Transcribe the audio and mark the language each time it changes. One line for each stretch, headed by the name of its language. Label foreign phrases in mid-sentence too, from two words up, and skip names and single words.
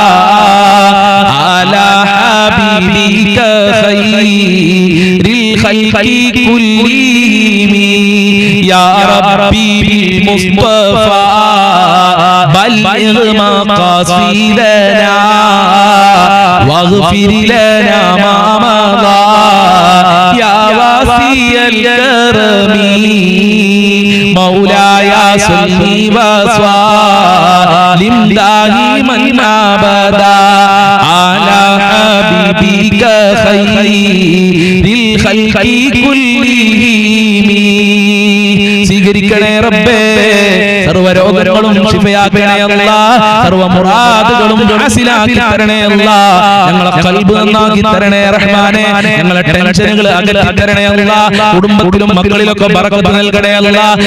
Arabic: على حبيبك خير الخلق كلهم يا ربي بالمصطفى بلغ مقاصدنا واغفر لنا ما مضى يا واسع الكرم مولاي صل وسلم دائما أبدا على حبيبك خير الخلق خلق كلهم
Malayalam: സ്വീകരിക്കണേ റബ്ബേ സർവ്വ രോഗങ്ങളും ശിഫയാക്കണേ അല്ലാഹ് സർവ്വ മുറാദുകളും ഹാസിലാക്കി തരണേ അല്ലാഹ് ഞങ്ങളെ ഖൽബ് നന്നാക്കി തരണേ റഹ്മാനേ ഞങ്ങളെ ടെൻഷനുകൾ അകറ്റി തരണേ അല്ലാഹ് കുടുംബത്തിലും മക്കളിലൊക്കെ ബറക്കത്ത് നൽകണേ അല്ലാഹ്